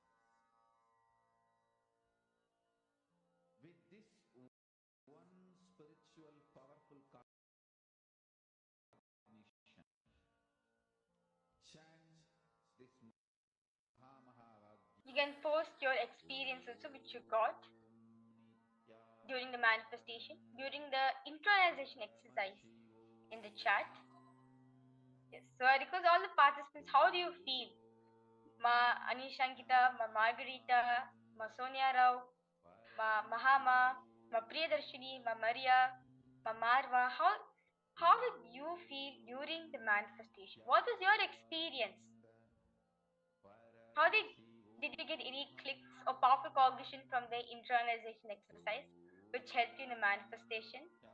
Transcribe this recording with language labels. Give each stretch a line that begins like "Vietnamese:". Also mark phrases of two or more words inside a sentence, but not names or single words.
English: With this one spiritual powerful cognition, chant this Mahamahavadya. You can post your experience also which you got during the manifestation, during the internalization exercise in the chat. Yes, so I request all the participants, how do you feel? Ma Anishankita, Ma Margarita, Ma Sonia Rao, Ma Mahama, Ma Priyadarshini, Ma Maria, Ma Marva, how did you feel during the manifestation? What was your experience? How did you get any clicks or powerful cognition from the internalization exercise which helped you in the manifestation?